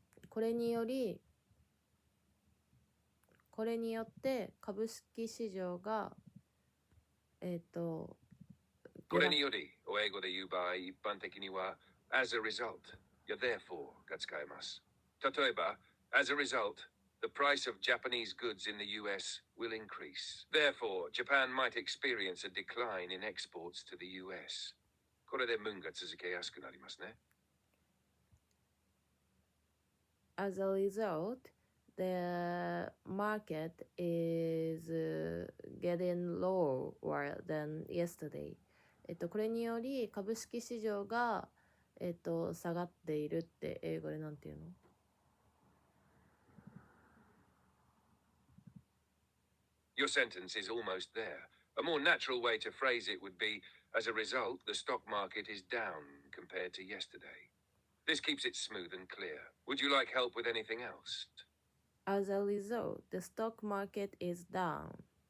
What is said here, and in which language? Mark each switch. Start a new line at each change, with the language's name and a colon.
Japanese: これによって株式市場がこれにより、お英語で言う場合、一般的には
English: as a result
Japanese: や
English: therefore
Japanese: が使えます。例えば、
English: as a result, the price of Japanese goods in the US will increase. Therefore, Japan might experience a decline in exports to the US.
Japanese: これで文が続けやすくなりますね。
English: As a result, the market is getting lower than yesterday.
Japanese: これにより株式市場が下がっているって英語でなんていうの
English: ？Your sentence is almost there. A more natural way to phrase it would be, as a result, the stock market is down compared to yesterday. This keeps it smooth and clear. Would you like help with anything else? As a result, the stock market is down.